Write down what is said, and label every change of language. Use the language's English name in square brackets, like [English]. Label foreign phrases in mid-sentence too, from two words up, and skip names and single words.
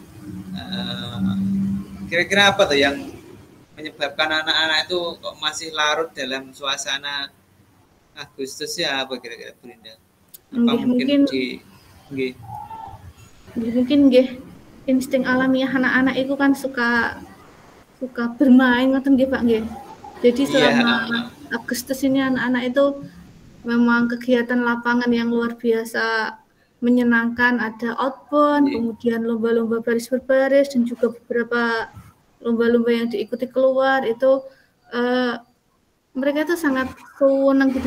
[Indonesian] Eh, Kira-kira apa tuh yang menyebabkan anak-anak itu kok masih larut dalam suasana Agustus ya, apa kira-kira Bu Rinda? Apa Nggih, mungkin mungkin di nggih, nggih insting alamiah anak-anak itu kan suka suka bermain [Javanese] ngoten nggih Pak nggih. [Indonesian] Jadi iya, selama Agustus ini anak-anak itu memang kegiatan lapangan yang luar biasa menyenangkan, ada outbound, nggih. kemudian lomba-lomba baris berbaris dan juga beberapa lomba-lomba yang diikuti keluar itu eh, mereka itu sangat senang gitu.